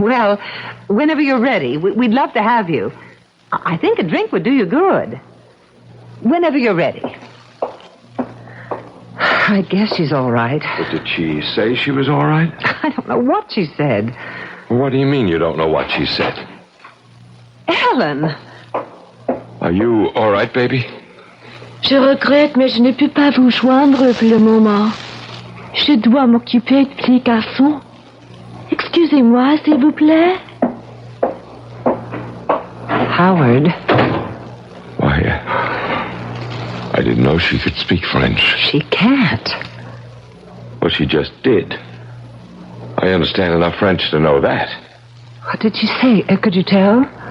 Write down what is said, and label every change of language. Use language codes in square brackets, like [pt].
[en] Well, whenever you're ready, we'd love to have you. I think a drink would do you good. Whenever you're ready. I guess she's all right. But did she say she was all right? I don't know what she said. What do you mean you don't know what she said? Ellen! Are you all right, baby? [fr] Je regrette, mais je ne peux pas vous joindre pour le moment. Je dois m'occuper du petit garçon. Excusez-moi, s'il vous plaît. [en] Howard. Why, I didn't know she could speak French. She can't. Well, she just did. I understand enough French to know that. What did she say? Could you tell?